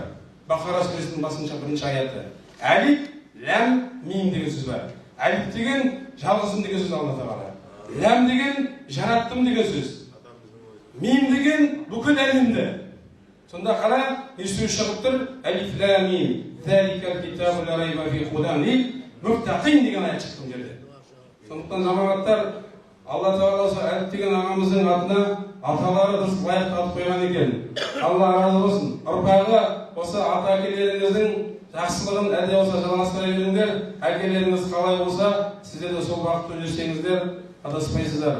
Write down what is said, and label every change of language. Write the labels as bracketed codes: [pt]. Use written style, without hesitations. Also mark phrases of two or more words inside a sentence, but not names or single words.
[kk] Бақара сүресінің басынша 1-ші аяты. [ar] ألف لام ميم [kk] деген сөз бар. Әлиф деген жалғызым деген сөз Алла тағала. Ләм деген жараттым деген сөз. Мим деген бүкіл әлемді. Сонда қара, не сөз шығып тұр? [ar] ألف لام ميم ذلك الكتاب لا ريب فيه هدى للمتقين [kk] деген аят шықты жерде. Сондықтан жамағаттар, Алла тағала осы әліп деген ағамыздың атына аталары дұрыс лайық атып қойған екен. Алла разы болсын. Ұрпағы осы ата әкелеріңіздің жақсылығын әлде болса жалғастыра беріңдер. Әкелеріңіз қалай болса, сіздер де сол бағытта жүрсеңіздер, адаспайсыздар.